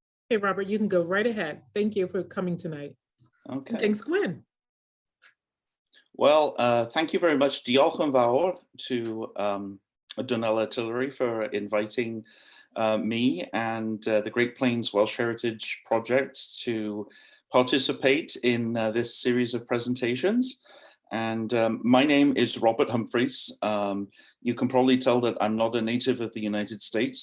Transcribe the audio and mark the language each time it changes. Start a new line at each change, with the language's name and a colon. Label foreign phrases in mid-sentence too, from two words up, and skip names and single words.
English: Hey, Robert, you can go right ahead. Thank you for coming tonight. And Okay. thanks, Gwen. Well, thank you very much.
Welsh: Diolch yn fawr
English: to Donnell Artillery for inviting me and the Great Plains Welsh Heritage Project to participate in this series of presentations. And my name is Robert Humphries. You can probably tell that I'm not a native of the United States.